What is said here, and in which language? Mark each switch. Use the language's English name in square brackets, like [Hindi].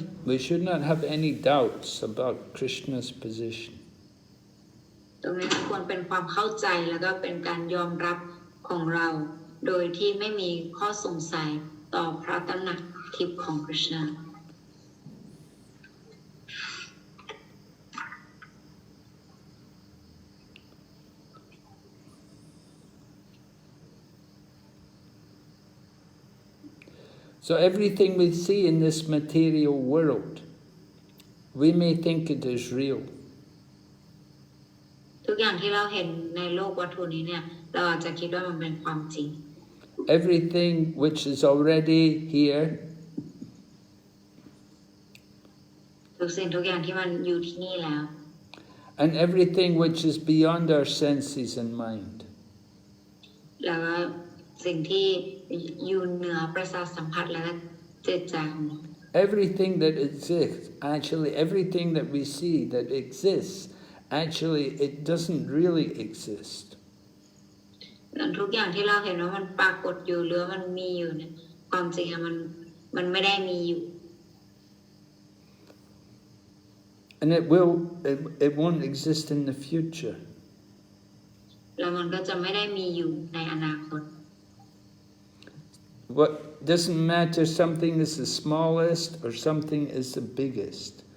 [English] We should not have any doubts about Krishna's position. [Thai] ตรงนี้ควรเป็นความเข้าใจแล้วก็เป็นการยอมรับของเราโดยที่ไม่มีข้อสงสัยต่อพระตำหนักทิพย์ของคริชนา [English] So everything we see in this material world, we may think it is real. [Thai] ทุกอย่างที่เราเห็นในโลกวัตถุนี้เนี่ยเราอาจจะคิดว่ามันเป็นความจริง [English] Everything which is already here [Thai] ทุกสิ่งทุกอย่างที่มันอยู่ที่นี่แล้ว [English] and everything which is beyond our senses and mind. [Thai] แล้วก็สิ่งที่อยู่เหนือประสาทสัมผัสและจิตใจของเรา [English] Everything that exists, actually everything that we see that exists, actually it doesn't really exist. [Thai] ทุกอย่างที่เราเห็นว่ามันปรากฏอยู่หรือมันมีอยู่เนี่ยความจริงมันไม่ได้มีอยู่ [English] And it won't exist in the future. [Thai] แล้วมันก็จะไม่ได้มีอยู่ในอนาคต [English] What doesn't matter something is the smallest or something is the biggest.